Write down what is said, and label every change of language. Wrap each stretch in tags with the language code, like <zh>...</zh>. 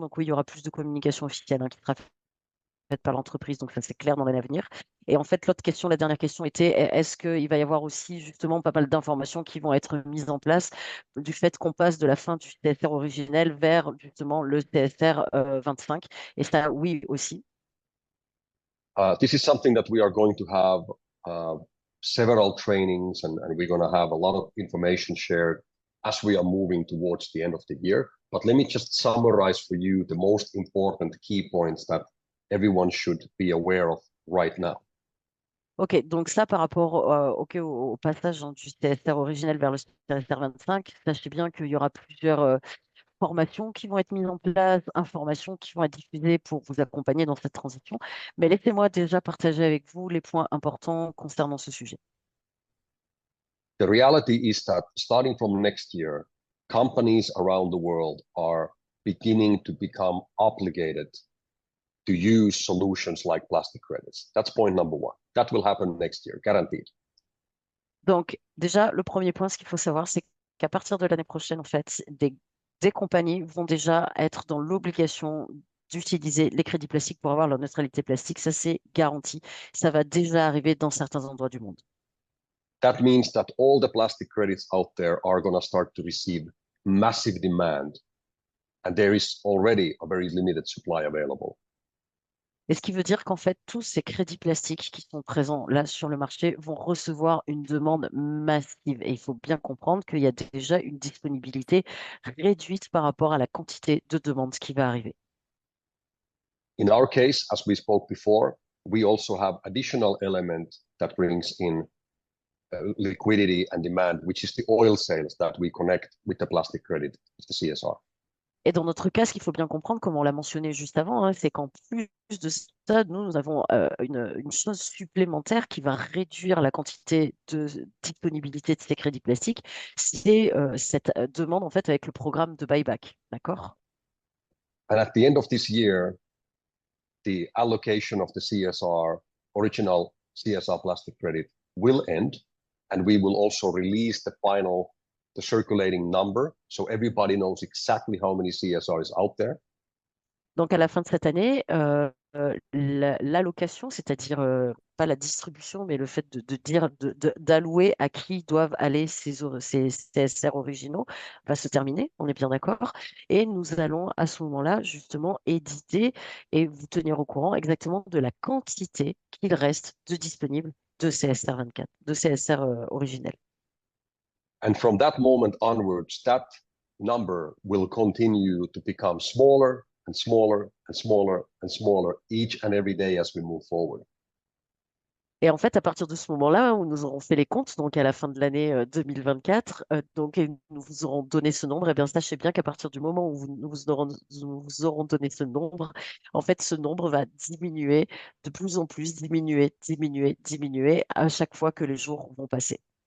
<fr>Donc, oui, il y aura plus de communication officielle qui sera faite par l'entreprise. Donc, ça, c'est clair dans l'année à venir. Et en fait, l'autre question, la dernière question était, est-ce qu'il va y avoir aussi justement pas mal d'informations qui vont être mises en place du fait qu'on passe de la fin du CSR originel vers justement le CSR 25? Et ça, oui, aussi.</fr> <en>This is something that we are going to have several trainings, and we're going to have a lot of information shared as we are moving towards the end of the year. But let me just summarize for you the most important key points that everyone should be aware of right now.</en> <fr>Ok, donc ça par rapport au passage du CSR originel vers le CSR 25, sachez bien qu'il y aura plusieurs formations qui vont être mises en place, informations qui vont être diffusées pour vous accompagner dans cette transition. Mais laissez-moi déjà partager avec vous les points importants concernant ce sujet.</fr> <en>The reality is that starting from next year, companies around the world are beginning to become obligated to use solutions like plastic credits. That's point number one. That will happen next year, guaranteed.</en> <fr>Donc déjà, le premier point, ce qu'il faut savoir, c'est qu'à partir de l'année prochaine, en fait, des compagnies vont déjà être dans l'obligation d'utiliser les crédits plastiques pour avoir leur neutralité plastique. Ça, c'est garanti. Ça va déjà arriver dans certains endroits du monde.</fr> <en>That means that all the plastic credits out there are going to start to receive massive demand, and there is already a very limited supply available.</en> <fr>Et ce qui veut dire qu'en fait, tous ces crédits plastiques qui sont présents là sur le marché vont recevoir une demande massive. Et il faut bien comprendre qu'il y a déjà une disponibilité réduite par rapport à la quantité de demandes qui va arriver.</fr> <en>In our case, as we spoke before, we also have additional element that brings in liquidity and demand, which is the oil sales that we connect with the plastic credit, the CSR.</en> <fr>Et dans notre cas, ce qu'il faut bien comprendre, comme on l'a mentionné juste avant, hein, c'est qu'en plus de ça, nous avons une chose supplémentaire qui va réduire la quantité de disponibilité de ces crédits plastiques. C'est cette demande en fait avec le programme de buyback. D'accord?</fr> <en>And at the end of this year, the allocation of the CSR, original CSR plastic credit, will end, and we will also release the circulating number, so everybody knows exactly how many CSR is out there.</en> <fr>Donc à la fin de cette année, l'allocation, c'est-à-dire pas la distribution, mais le fait de dire d'allouer à qui doivent aller ces CSR originaux va se terminer, on est bien d'accord. Et nous allons à ce moment-là justement éditer et vous tenir au courant exactement de la quantité qu'il reste de disponible de CSR 24, de CSR originel.</fr> <en>And from that moment onwards, that number will continue to become smaller and smaller and smaller and smaller each and every day as we move forward.</en> <fr>Et en fait, à partir de ce moment-là, où nous aurons fait les comptes, donc à la fin de l'année 2024, donc, et nous vous aurons donné ce nombre, et bien sachez bien qu'à partir du moment où nous vous aurons donné ce nombre, en fait, ce nombre va diminuer de plus en plus, diminuer à chaque fois que les jours vont passer.</fr>